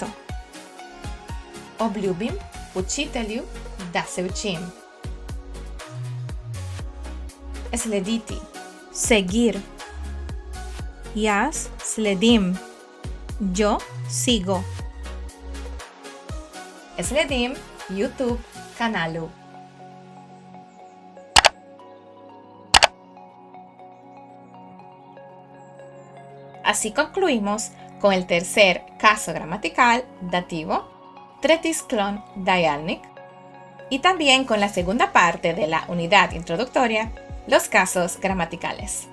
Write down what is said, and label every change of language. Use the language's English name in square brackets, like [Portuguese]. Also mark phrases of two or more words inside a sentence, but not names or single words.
[Slovenian] Obljubim učitelju, da se učim. Slediti, seguir. Jaz sledim, [Spanish] yo sigo. [Slovenian] Sledim YouTube kanalu. [Spanish] Así concluimos con el tercer caso gramatical dativo, [Slovenian] tretis clon dialnic, [Spanish] y también con la segunda parte de la unidad introductoria, los casos gramaticales.